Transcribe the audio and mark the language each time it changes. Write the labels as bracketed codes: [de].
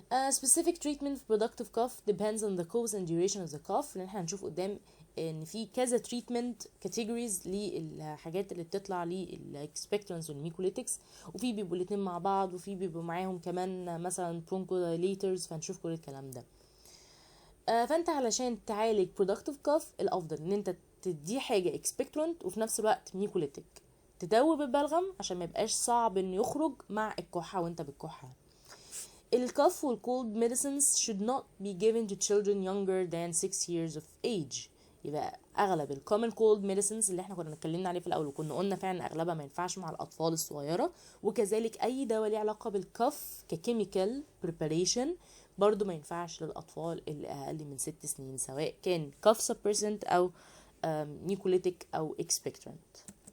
[en] specific treatment for productive cough depends on the cause and duration of the cough، [ar] لان احنا هنشوف قدام ان في كذا [en] treatment categories [ar] للحاجات اللي بتطلع للexpectorants والميكوليتكس، وفي بيبقوا الاتنين مع بعض، وفي بيبقوا معاهم كمان مثلا bronchodilators، فهنشوف كل الكلام ده. فانت علشان تعالج productive cough الافضل ان انت تدي حاجة expectorant وفي نفس الوقت ميكوليتك تدوب البلغم عشان ما يبقاش صعب انه يخرج مع الكحة وانت بالكحة. الكف وال [en] cold medicines should not be given to children younger than 6 years of age. [ar] يبقى اغلب ال [en] common cold medicines [ar] اللي احنا كنا اتكلمنا عليه في الاول وكنا قلنا فعلا اغلبها ما ينفعش مع الاطفال الصغيره، وكذلك اي دواء ليه علاقه بالكف ككيميكال preparation برضو ما ينفعش للاطفال اللي اقل من 6 سنين، سواء كان [en] cough suppressant [ar] او نيكوليتيك او expectorant.